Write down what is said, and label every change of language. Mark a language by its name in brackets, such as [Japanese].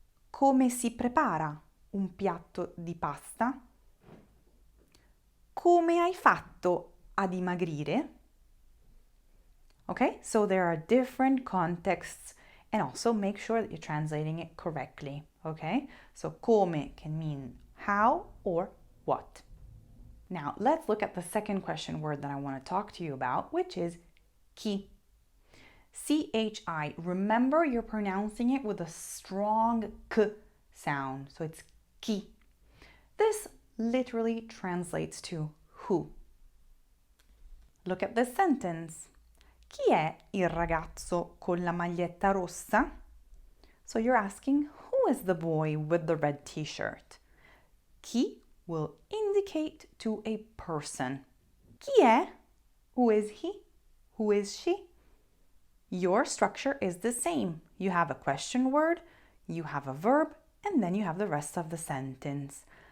[Italian] Come si prepara un piatto di pasta? Come hai fatto a dimagrire? [English] Okay, so there are different contexts, and also make sure that you're translating it correctly. Okay, so come can mean how or what. Now let's look at the second question word that I want to talk to you about, which is chi. C-H-I. Remember, you're pronouncing it with a strong k sound, so it's chi. This literally translates to who. Look at this sentence. [Italian] Chi è il ragazzo con la maglietta rossa? [English] So you're asking, who is the boy with the red t-shirt? Chi will indicate to a person. [Italian] Chi è? [English] Who is he? Who is she? Your structure is the same. You have a question word, you have a verb, and then you have the rest of the sentence.